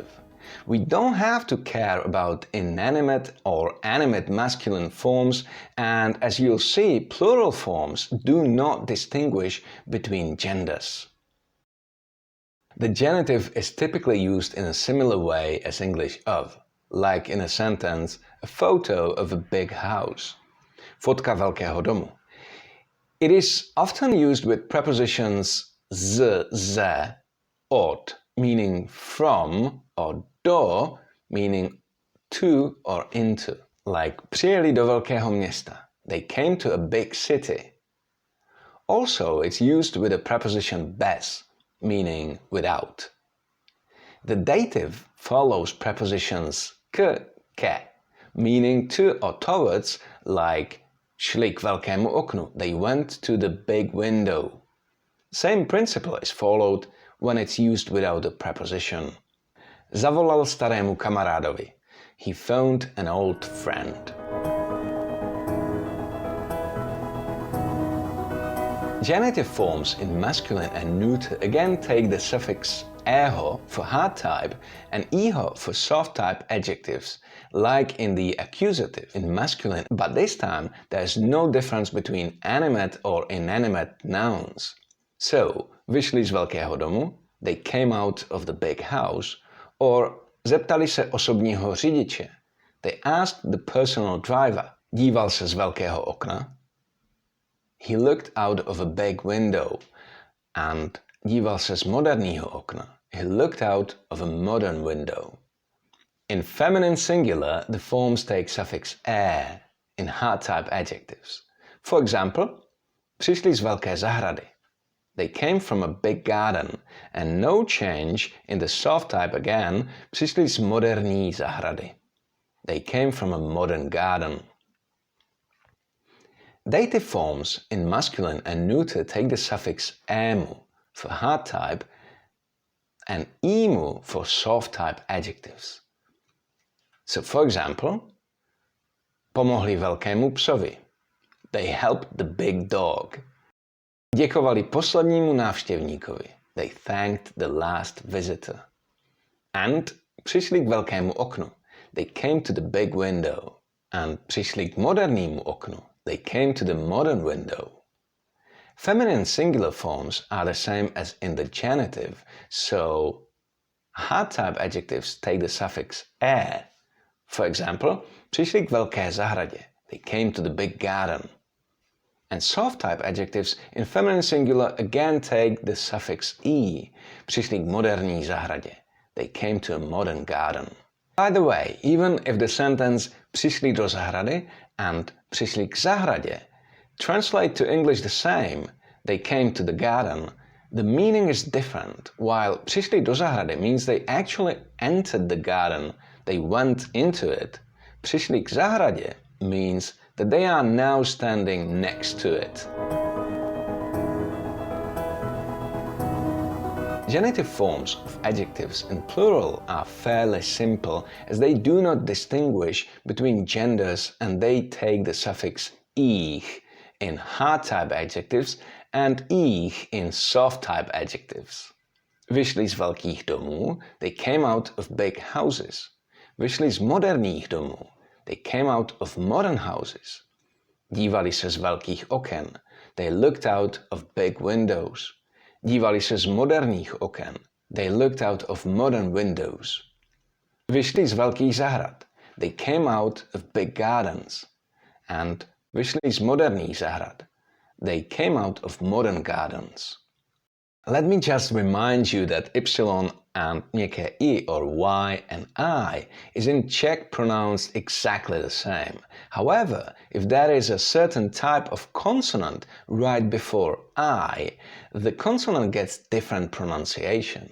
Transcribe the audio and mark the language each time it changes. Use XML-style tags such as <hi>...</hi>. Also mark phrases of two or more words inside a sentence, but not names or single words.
<en>We don't have to care about inanimate or animate masculine forms, and as you'll see, plural forms do not distinguish between genders. The genitive is typically used in a similar way as English of, like in a sentence, a photo of a big house.</en> <cs>Fotka velkého domu.</cs> <en>It is often used with prepositions</en> <cs>z, ze, od,</cs> <en>meaning from, or do, meaning to or into.</en> <cs>Like přijeli do velkého města.</cs> <en>They came to a big city. Also, it's used with a preposition bez, meaning without. The dative follows prepositions</en> <cs>k, ke,</cs> <en>meaning to or towards, like</en> <cs>šli k velkému oknu.</cs> <en>They went to the big window. Same principle is followed when it's used without a preposition.</en> <cs>Zavolal starému kamarádovi.</cs> <en>He phoned an old friend. Genitive forms in masculine and neuter again take the suffix ého for hard type and ího for soft type adjectives, like in the accusative in masculine, but this time there is no difference between animate or inanimate nouns. So,</en> <cs>vyšli z velkého domu,</cs> <en>they came out of the big house, or</en> <cs>zeptali se osobního řidiče,</cs> <en>they asked the personal driver.</en> <cs>Díval se z velkého okna.</cs> <en>He looked out of a big window, and</en> <cs>díval se z moderního okna.</cs> <en>He looked out of a modern window. In feminine singular, the forms take suffix é in hard type adjectives. For example,</en> <cs>přišli z velké zahrady.</cs> <en>They came from a big garden, and no change in the soft type again,</en> <cs>přišli z moderní zahrady.</cs> <en>They came from a modern garden. Dative forms in masculine and neuter take the suffix ému for hard type and ímu for soft type adjectives. So, for example,</en> <cs>pomohli velkému psovi.</cs> <en>They helped the big dog.</en> <cs>Děkovali poslednímu návštěvníkovi.</cs> <en>They thanked the last visitor.</en> <cs>And přišli k velkému oknu.</cs> <en>They came to the big window.</en> <cs>And přišli k modernímu oknu.</cs> <en>They came to the modern window. Feminine singular forms are the same as in the genitive, so hard type adjectives take the suffix é. For example,</en> <cs>přišli k velké zahradě.</cs> <en>They came to the big garden. And soft type adjectives in feminine singular again take the suffix í.</en> <cs>Přišli k moderní zahradě.</cs> <en>They came to a modern garden. By the way, even if the sentence</en> <cs>přišli do zahrady</cs> <en>and</en> <cs>přišli k zahradě</cs> <en>translate to English the same, they came to the garden, the meaning is different. While</en> <cs>přišli do zahrady</cs> <en>means they actually entered the garden, they went into it.</en> <cs>Přišli k zahradě</cs> <en>means that they are now standing next to it. Genitive forms of adjectives in plural are fairly simple, as they do not distinguish between genders and they take the suffix ích in hard type adjectives and ích in soft type adjectives.</en> <cs>Vyšli z velkých domů,</cs> <en>they came out of big houses.</en> <cs>Vyšli z moderních domů,</cs> <en>They came out of modern houses.</en> <cs>Dívali se z velkých oken.</cs> <en>They looked out of big windows.</en> <cs>Dívali se z moderních oken.</cs> <en>They looked out of modern windows.</en> <cs>Vyšli z velkých zahrad.</cs> <en>They came out of big gardens.</en> <cs>And vyšli z moderních zahrad.</cs> <en>They came out of modern gardens. Let me just remind you that y and</en> <cs>měkké I</cs> <en>or Y and I is in Czech pronounced exactly the same. However, if there is a certain type of consonant right before I, the consonant gets different pronunciation.</en>